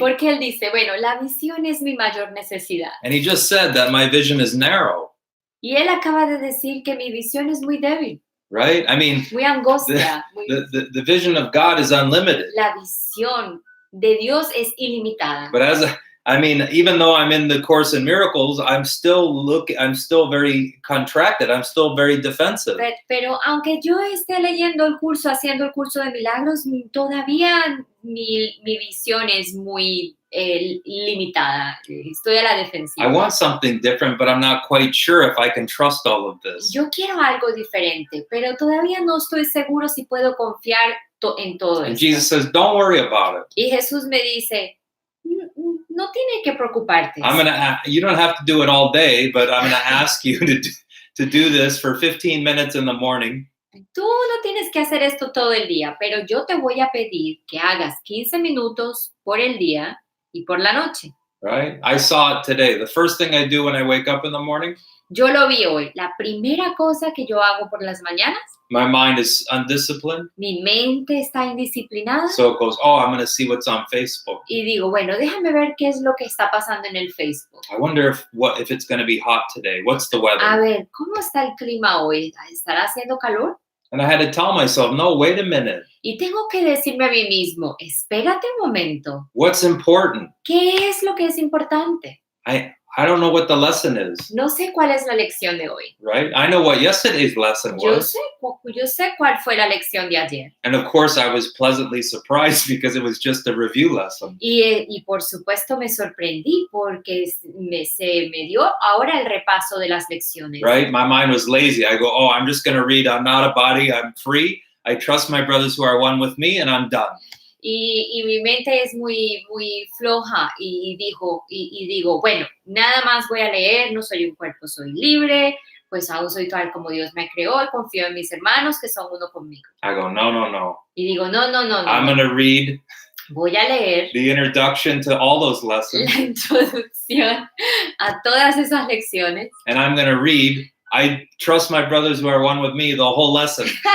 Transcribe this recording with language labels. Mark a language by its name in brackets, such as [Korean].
[Spanish] Porque él dice, bueno, la visión es mi mayor necesidad. [English] And he just said that my vision is narrow. [Spanish] Y él acaba de decir que mi visión es muy débil, [English] right? I mean, [Spanish] muy angostia. [English] the vision of God is unlimited. [Spanish] La visión de Dios es ilimitada. [English] But even though I'm in the Course in Miracles, I'm still very contracted. I'm still very defensive. [Spanish] Pero aunque yo esté leyendo el curso, haciendo el curso de milagros, todavía mi visión es muy limitada. Estoy a la [English] I [Spanish] defensiva. [English] want something different, but I'm not quite sure if I can trust all of this. [Spanish] Yo quiero algo diferente, pero todavía no estoy seguro si puedo confiar en todo [English] And [Spanish] esto. [English] Jesus says, don't worry about it. [Spanish] Y Jesús me dice, no tienes que preocuparte. [English] You don't have to do it all day, but I'm going to ask you to do this for 15 minutes in the morning. [Spanish] Tú no tienes que hacer esto todo el día, pero yo te voy a pedir que hagas 15 minutos por el día y por la noche. [English] Right? I saw it today. The first thing I do when I wake up in the morning, [Spanish] Yo lo vi hoy. La primera cosa que yo hago por las mañanas, [English] my mind is undisciplined. [Spanish] mi mente está indisciplinada. [English] So it goes, I'm going to see what's on Facebook. [Spanish] Y digo, bueno, déjame ver qué es lo que está pasando en el Facebook. [English] I wonder if it's going to be hot today. What's the weather? [Spanish] A ver, ¿cómo está el clima hoy? ¿Estará haciendo calor? [English] And I had to tell myself, no, wait a minute. [Spanish] Y tengo que decirme a mí mismo, espérate un momento. [English] What's important? [Spanish] ¿Qué es lo que es importante? [English] I don't know what the lesson is. [Spanish] No sé cuál es la lección de hoy. [English] Right? I know what yesterday's lesson was. [Spanish] Yo sé cuál fue la lección de ayer. [English] And of course, I was pleasantly surprised because it was just a review lesson. [Spanish] Y por supuesto me sorprendí porque se me dio ahora el repaso de las lecciones. [English] Right? My mind was lazy. I go, I'm just going to read, I'm not a body, I'm free. I trust my brothers who are one with me, and I'm done. [Spanish] Y mi mente es muy floja y digo, bueno, nada más voy a leer, no soy un cuerpo, soy libre, pues aún soy tal como Dios me creó y confío en mis hermanos que son uno conmigo. [English] I go, no. [Spanish] Y digo, no. [English] I'm going to read [Spanish] voy a leer [English] the introduction to all those lessons. [Spanish] La introducción a todas esas lecciones. [English] And I'm going to read, I trust my brothers who are one with me, the whole lesson.